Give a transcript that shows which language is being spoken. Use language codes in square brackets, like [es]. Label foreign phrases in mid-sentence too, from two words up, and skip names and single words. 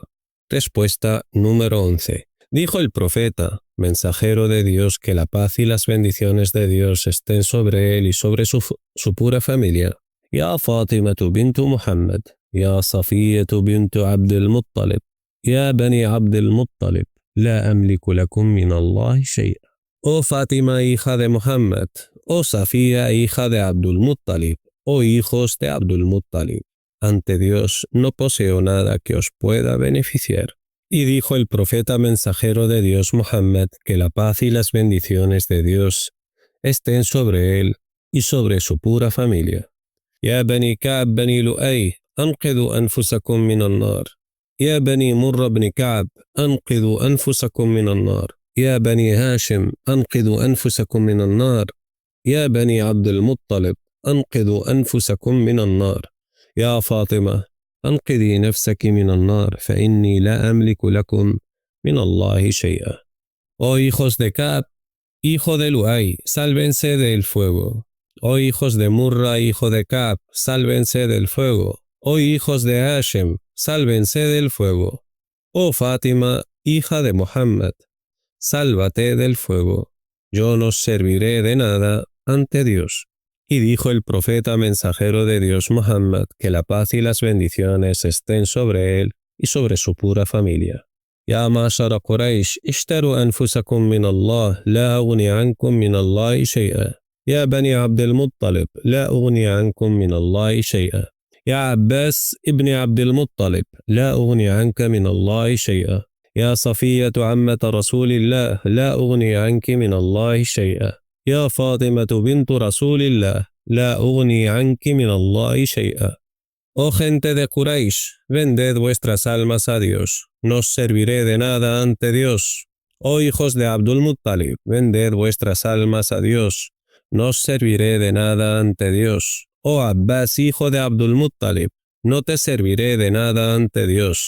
[es] Respuesta número 11. Dijo el profeta, mensajero de Dios, que la paz y las bendiciones de Dios estén sobre él y sobre su pura familia. [ar] يا فاطمة بنت محمد، يا صفية بنت عبد المطلب، يا بني عبد المطلب، لا أملك لكم من الله شيئا. [es] Oh Fátima, hija de Muhammad, oh Safía, hija de Abdul Muttalib, oh hijos de Abdul Muttalib, ante Dios no poseo nada que os pueda beneficiar. Y dijo el profeta mensajero de Dios Muhammad que la paz y las bendiciones de Dios estén sobre él y sobre su pura familia. [ar] يا بني كعب بني لؤي، أنقذوا أنفسكم من النار. يا بني مرة بني كعب، أنقذوا أنفسكم من النار. يا بني هاشم، أنقذوا أنفسكم من النار. يا بني عبد المطلب، أنقذوا أنفسكم من النار. يا فاطمة, أنقذي نفسك من النار فإني لا أملك لكم من الله شيئا. [es] Oh hijos de Ka'b, hijo de Lu'ay, sálvense del fuego. Oh hijos de Murra, hijo de Ka'b, sálvense del fuego. Oh hijos de Hashem, sálvense del fuego. Oh Fátima, hija de Muhammad, sálvate del fuego. Yo no serviré de nada ante Dios. Y dijo el profeta mensajero de Dios Muhammad que la paz y las bendiciones estén sobre él y sobre su pura familia. [ar] يا معشر قريش، اشتروا أنفسكم من الله، لا أغني عنكم من الله شيئا. يا بني عبد المطلب، لا أغني عنكم من الله شيئا. يا عباس بن عبد المطلب، لا أغني عنك من الله شيئا. يا صفية عمة رسول الله، لا أغني عنك من الله شيئا. يا فاطمة بنت رسول الله، لا أغني عنك من الله شيئا. [es] Oh gente de Quraysh, vended vuestras almas a Dios, no os serviré de nada ante Dios. Oh hijos de Abdul Muttalib, vended vuestras almas a Dios, no os serviré de nada ante Dios. Oh Abbas, hijo de Abdul Muttalib, no te serviré de nada ante Dios.